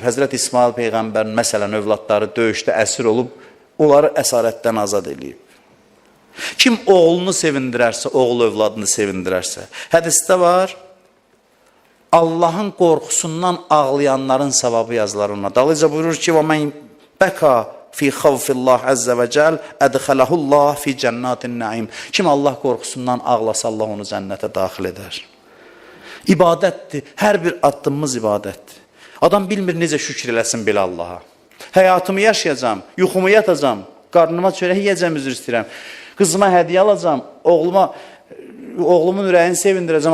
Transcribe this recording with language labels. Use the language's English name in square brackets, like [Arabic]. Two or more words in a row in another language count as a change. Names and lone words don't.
[Azerbaijani] Həzrət İsmail Peyğəmbərin, məsələn, övladları döyüşdə əsir olub, onları əsarətdən azad edib. Kim oğlunu sevindirərsə, oğul övladını sevindirərsə, hədisdə var, Allahın qorxusundan ağlayanların savabı yazılar ona. Dalıca buyurur ki, [Arabic] وَمَنْ بَكَى فِي خَوْفِ اللّٰهِ عَزَّ وَجَلْ اَدْخَلَهُ اللّٰهِ فِي جَنَّاتِ النَّعِيمِ [Azerbaijani] Kim Allah qorxusundan ağlasa, Allah onu cənnətə daxil edər. İbadətdir, hər bir addımımız ibadətdir. Adam bilmir necə şükür eləsin belə Allaha. Həyatımı yaşayacam, yuxumu yatacam, qarnıma çörək yiyəcəm, üzr istəyirəm. Qızıma hədiyyə alacam, oğlumun ürəyini sevindirəcəm.